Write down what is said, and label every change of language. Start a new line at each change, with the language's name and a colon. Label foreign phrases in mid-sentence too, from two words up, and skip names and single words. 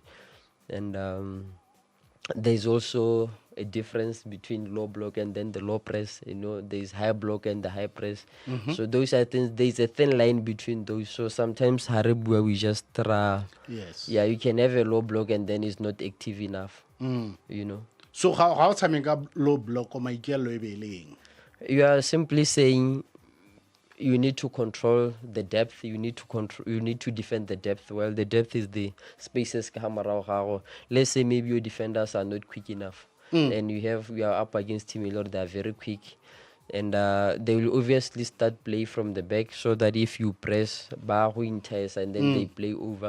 English: And there's also a difference between low block and then the low press. There's high block and the high press. So those are things. There's a thin line between those. So sometimes Haribwa we just you can have a low block and then it's not active enough. So how
Tswana: tshameka
English: low block
Tswana: o maikelo e be leng?
English: You are simply saying you need to control the depth. You need to defend the depth. Well, the depth is the spaces. Let's say maybe your defenders are not quick enough, and we are up against Team Elor. They are very quick, and they will obviously start play from the back, so that if you press, and then they play over.